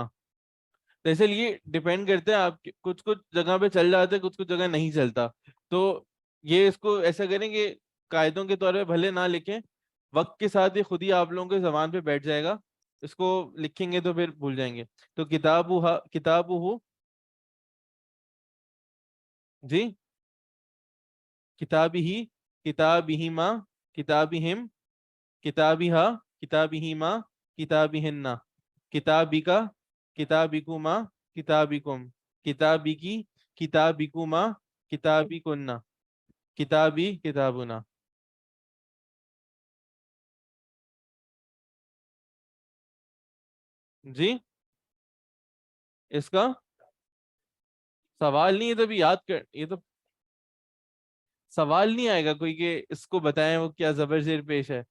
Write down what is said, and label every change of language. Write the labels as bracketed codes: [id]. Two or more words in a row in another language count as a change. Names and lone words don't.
[ur] جیسے یہ ڈیپینڈ کرتے ہیں, آپ کچھ کچھ جگہ پہ چل جاتے ہیں, کچھ کچھ جگہ نہیں چلتا, تو یہ اس کو ایسا کریں کہ قاعدوں کے طور پہ بھلے نہ لکھیں, وقت کے ساتھ یہ خود ہی آپ لوگوں کے زبان پہ بیٹھ جائے گا. اس کو لکھیں گے تو پھر بھول جائیں گے. تو کتاب ہو, جی, [ar] کتابی ہی, کتابی ماں, کتابی ہم, کتابی ہا, کتابی ہی ماں, کتابی ہننا, کتابی کا, کتابی کما, کتابی کم, کتابی کی, کتابی کما, کتابی کننا, کتابی کتابنا. [ur] جی, اس کا سوال نہیں ہے تو بھی یاد کر, یہ تو سوال نہیں آئے گا کوئی کہ اس کو بتائیں وہ کیا زبر زیر پیش ہے.